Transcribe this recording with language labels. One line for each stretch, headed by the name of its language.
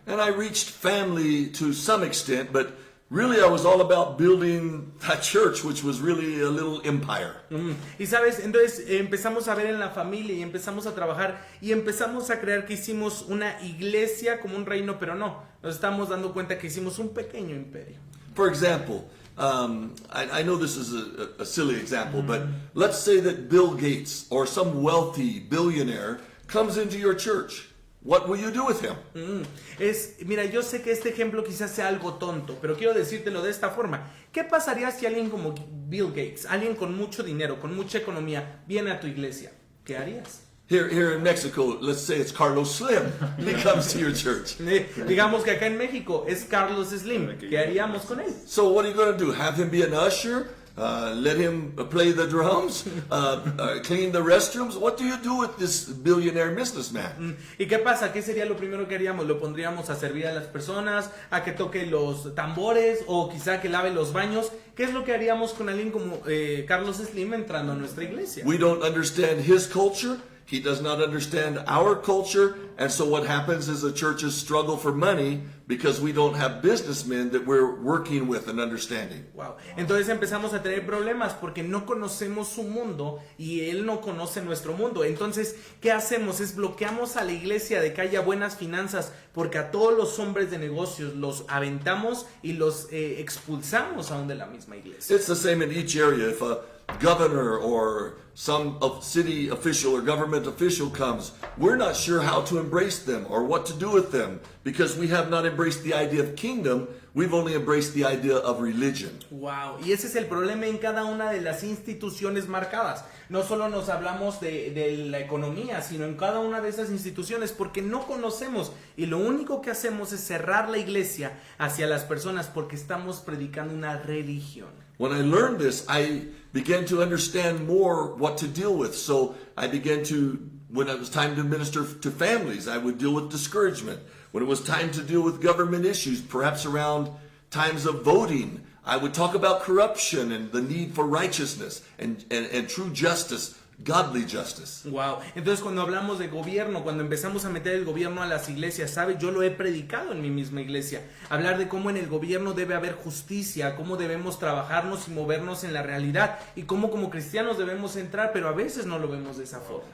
English: And I reached family to some extent, but really I was all about building a church, which was really a little empire.
Spanish: Y sabes, entonces empezamos a ver en la familia y empezamos a trabajar y empezamos a creer que hicimos una iglesia como un reino, pero no, nos estamos dando cuenta que hicimos un pequeño imperio.
English: For example, I know this is a silly example, but let's say that Bill Gates or some wealthy billionaire comes into your church. What will you do with him?
Spanish: Mira, yo sé que este ejemplo quizás sea algo tonto, pero quiero decírtelo de esta forma. ¿Qué pasaría si alguien como Bill Gates, alguien con mucho dinero, con mucha economía, viene a tu iglesia? ¿Qué harías?
English: Here in Mexico, let's say it's Carlos Slim. He comes to your church.
Spanish: Digamos que acá en México es Carlos Slim. ¿Qué haríamos con él?
English: So what are you going to do? Have him be an usher? Let him play the drums? Clean the restrooms? What do you do with this billionaire businessman?
Spanish: ¿Y qué pasa? ¿Qué sería lo primero que haríamos? ¿Lo pondríamos a servir a las personas? ¿A que toque los tambores? ¿O quizá que lave los baños? ¿Qué es lo que haríamos con alguien como Carlos Slim entrando a nuestra iglesia?
English: We don't understand his culture. He does not understand our culture. And so what happens is the churches struggle for money because we don't have businessmen that we're working with and understanding. Wow.
Spanish: Entonces empezamos a tener problemas porque no conocemos su mundo y él no conoce nuestro mundo. Entonces, ¿qué hacemos? Es bloqueamos a la iglesia de que haya buenas finanzas porque a todos los hombres de negocios los aventamos y los expulsamos aún de la misma iglesia.
English: It's the same in each area. If a governor or some city official or government official comes, we're not sure how to embrace them or what to do with them because we have not embraced the idea of kingdom. We've only embraced the idea of religion.
Spanish: Wow, y ese es el problema en cada una de las instituciones marcadas. No solo nos hablamos de la economía, sino en cada una de esas instituciones porque no conocemos y lo único que hacemos es cerrar la iglesia hacia las personas porque estamos predicando una religión.
English: When I learned this, I began to understand more what to deal with. So I began to, when it was time to minister to families, I would deal with discouragement. When it was time to deal with government issues, perhaps around times of voting, I would talk about corruption and the need for righteousness and true justice, godly justice. Wow.
Spanish: Entonces cuando hablamos de gobierno, cuando empezamos a meter el gobierno a las iglesias, ¿sabe? Yo lo he predicado en mi misma iglesia. Hablar de cómo en el gobierno debe haber justicia, cómo debemos trabajarnos y movernos en la realidad y cómo como cristianos debemos entrar, pero a veces no lo vemos de esa forma.